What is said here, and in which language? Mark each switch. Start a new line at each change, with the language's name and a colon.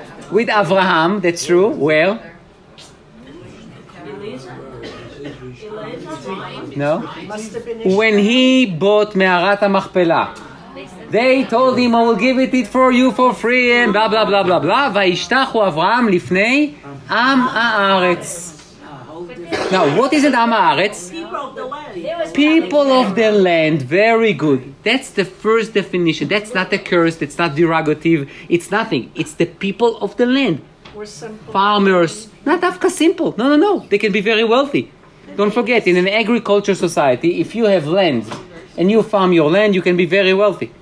English: With Avraham, that's true. Where? No? When he bought Me'arat HaMachpelah, they told him, I will give it for you for free, and blah, blah, blah, blah, blah.
Hebrew: וישתחו אברהם לפני עם הארץ.
English: Now, what is it Am Haaretz? People of the land. Very good. That's the first definition. That's not a curse. That's not derogative. It's nothing. It's the people of the land. Farmers. Not Afka simple. No. They can be very wealthy. Don't forget, in an agriculture society, if you have land and you farm your land, you can be very wealthy.